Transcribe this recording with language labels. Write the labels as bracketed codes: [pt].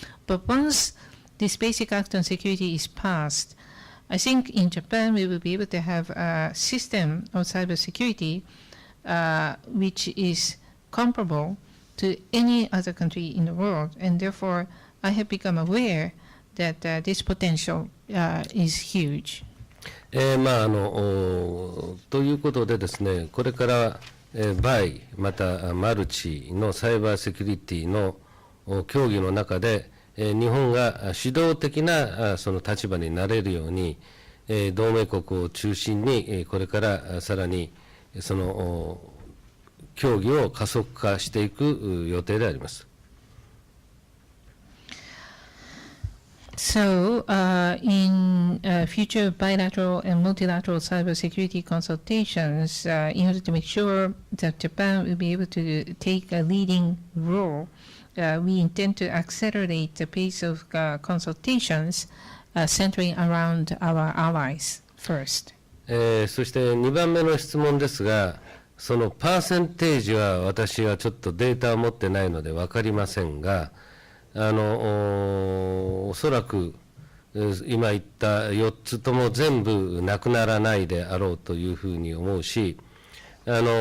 [en] But once this Basic Act on Security is passed, I think in Japan we will be able to have a system of cybersecurity which is comparable to any other country in the world, and therefore I have become aware that this potential is huge. [ja] ということでですね、これから、バイまたマルチのサイバーセキュリティの協議の中で、日本が主導的なその立場になれるように、同盟国を中心にこれからさらにその協議を加速化していく予定であります。 [en] So, in future bilateral and multilateral cybersecurity consultations, in order to make sure that Japan will be able to take a leading role, we intend to accelerate the pace of consultations centering around our allies first. [ja] そして2番目の質問ですが、そのパーセンテージは私はちょっとデータを持ってないので分かりませんが、おそらく今言った4つとも全部なくならないであろうというふうに思うし、そ